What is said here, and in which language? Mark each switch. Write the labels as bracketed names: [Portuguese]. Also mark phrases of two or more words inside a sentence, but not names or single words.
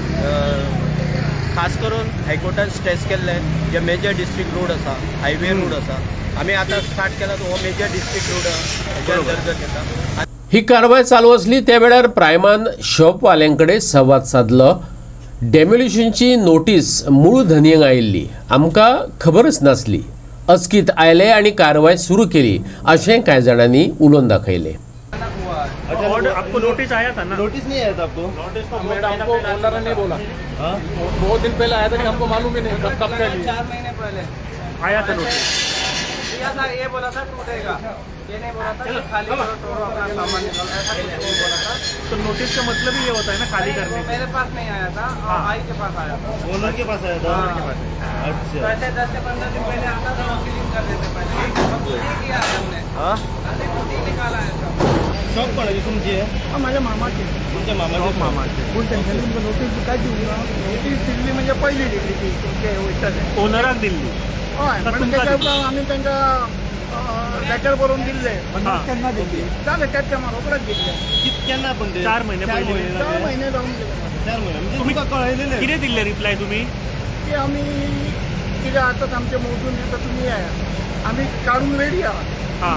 [Konkani] खास करून हायकोर्टान स्ट्रेस केल्ले जे [English] major district road [Konkani] आसा, [English] highway road [Konkani] आसा, आमी आतां स्टार्ट केला तो हो [English] major district road [Konkani] हेच्या अंतर्गत येता. ही कारवाय चालू असली त्या वेळार प्रायमान शॉपवाल्यांकडे संवाद साधलो. डेमोलिशनची नोटीस मूळ धनयेक आयिल्ली आमकां खबरच नासली. अचकीत आयले आणि कारवाय सुरू केली अशें कांय जाणांनी उलोवन दाखयलें. [Hindi] आपको नोटिस आया था ना? नोटिस नहीं आया था आपको? नोटिस तो हमको ओनर ने बोला. 2 दिन पहले आया था कि हमको मालूम ही नहीं. कब का 4 महीने पहले आया था नोटिस. ये बोला था टूटेगा, ये नहीं बोला था खाली करो, तोड़ो अपना सामान निकालो, ऐसा नहीं बोला था. तो नोटिस का मतलब ही ये होता है ना खाली करने. मेरे पास नहीं आया था, आई के पास आया था. ओनर के पास आया था. अच्छा. पहले 10 से 15 दिन पहले आता था, क्लीन कर देते पहले. किया हमने. निकाला है. [Marathi] शॉप पडायची तुमची आहे? माझ्या मामाची. तुमच्या मामाची? पण त्यांनी नोटीस काय दिली ना, नोटीस दिली म्हणजे पहिली दिली ती तुमच्या ओनराक दिली. आम्ही त्यांच्या [Konkani] लेटर बरोवन दिल्ले. केन्ना दिल्ली जाले त्याच्या रोकडच दिल्ले. केन्ना पण 4 महिने पयलीं. 4 महिने जावन गेले. 4 महिने तुमकां कळयलेलें कितें दिल्ले रिप्लाय तुमी की आमी कितें आतां आमचे मोजून येता तुमी आमी काडून रेडी आहात.